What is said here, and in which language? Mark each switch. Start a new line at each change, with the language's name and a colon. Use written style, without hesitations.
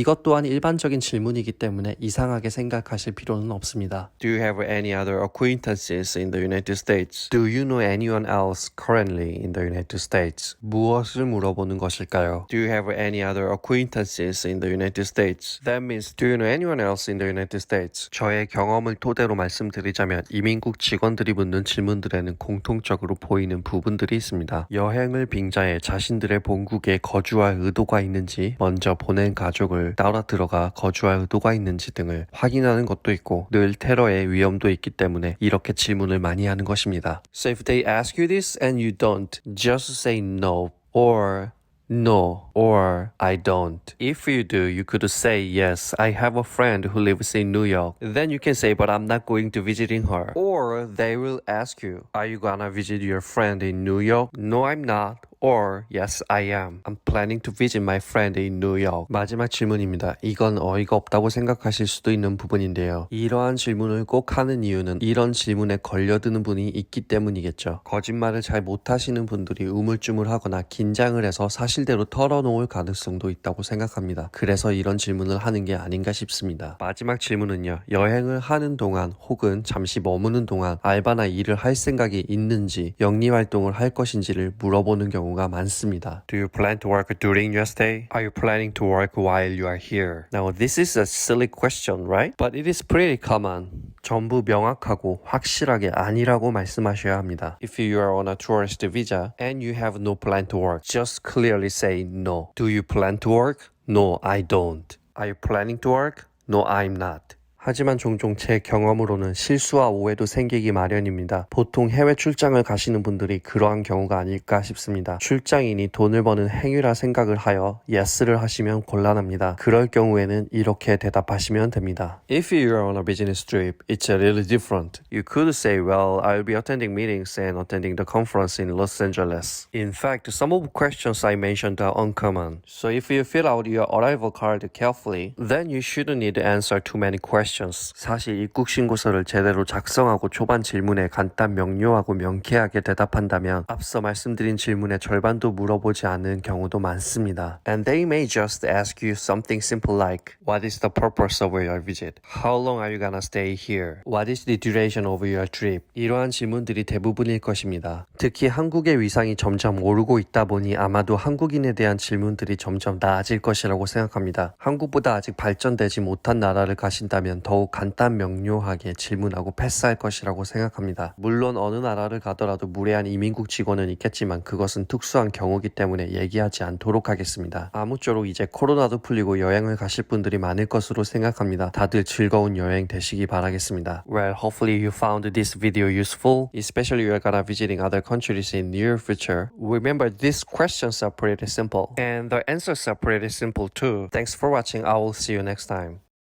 Korean: 이것 또한 일반적인 질문이기 때문에 이상하게 생각하실 필요는 없습니다.
English: Do you have any other acquaintances in the United States? Do you know anyone else currently in the United States?
Korean: 무엇을 물어보는 것일까요?
English: Do you have any other acquaintances in the United States? That means do you know anyone else in the United States?
Korean: 저의 경험을 토대로 말씀드리자면 이민국 직원들이 묻는 질문들에는 공통적으로 보이는 부분들이 있습니다. 여행을 빙자해 자신들의 본국에 거주할 의도가 있는지, 먼저 보낸 가족을 따라 들어가 거주할 의도가 있는지 등을 확인하는 것도 있고 늘 테러의 위험도 있기 때문에 이렇게 질문을 많이 하는 것입니다.
English: So if they ask you this and you don't, just say no or no, or I don't. If you do, you could say, yes, I have a friend who lives in New York. Then you can say, but I'm not going to visiting her. Or they will ask you, are you gonna visit your friend in New York? No, I'm not. Or, yes, I am. I'm planning to visit my friend in New York.
Korean: 마지막 질문입니다. 이건 어이가 없다고 생각하실 수도 있는 부분인데요. 이러한 질문을 꼭 하는 이유는 이런 질문에 걸려드는 분이 있기 때문이겠죠. 거짓말을 잘 못하시는 분들이 우물쭈물하거나 긴장을 해서 사실대로 털어놓을 가능성도 있다고 생각합니다. 그래서 이런 질문을 하는 게 아닌가 싶습니다. 마지막 질문은요. 여행을 하는 동안 혹은 잠시 머무는 동안 알바나 일을 할 생각이 있는지 영리활동을 할 것인지를 물어보는 경우가 많습니다.
English: Do you plan to work during your stay? Are you planning to work while you are here? Now this is a silly question, right? But it is pretty common.
Korean: 전부 명확하고 확실하게 아니라고 말씀하셔야 합니다.
English: If you are on a tourist visa and you have no plan to work, just clearly say no. Do you plan to work? No, I don't. Are you planning to work? No, I'm not.
Korean: 하지만 종종 제 경험으로는 실수와 오해도 생기기 마련입니다. 보통 해외 출장을 가시는 분들이 그러한 경우가 아닐까 싶습니다. 출장이니 돈을 버는 행위라 생각을 하여 yes를 하시면 곤란합니다. 그럴 경우에는 이렇게 대답하시면 됩니다.
English: If you're on a business trip, it's really different. You could say, well, I'll be attending meetings and attending the conference in Los Angeles. In fact, some of the questions I mentioned are uncommon. So if you fill out your arrival card carefully, then you shouldn't need to answer too many questions.
Korean: 사실 입국 신고서를 제대로 작성하고 초반 질문에 간단 명료하고 명쾌하게 대답한다면 앞서 말씀드린 질문의 절반도 물어보지 않는 경우도 많습니다.
English: And they may just ask you something simple like, what is the purpose of your visit? How long are you gonna stay here? What is the duration of your trip?
Korean: 이러한 질문들이 대부분일 것입니다. 특히 한국의 위상이 점점 오르고 있다 보니 아마도 한국인에 대한 질문들이 점점 나아질 것이라고 생각합니다. 한국보다 아직 발전되지 못한 나라를 가신다면 더욱 간단 명료하게 질문하고 패스할 것이라고 생각합니다. 물론 어느 나라를 가더라도 무례한 이민국 직원은 있겠지만 그것은 특수한 경우이기 때문에 얘기하지 않도록 하겠습니다. 아무쪼록 이제 코로나도 풀리고 여행을 가실 분들이 많을 것으로 생각합니다. 다들 즐거운 여행 되시기 바라겠습니다.
English: Well, hopefully you found this video useful, especially if you're gonna visiting other countries in near future. Remember, these questions are pretty simple, and the answers are pretty simple too. Thanks for watching. I will see you next time.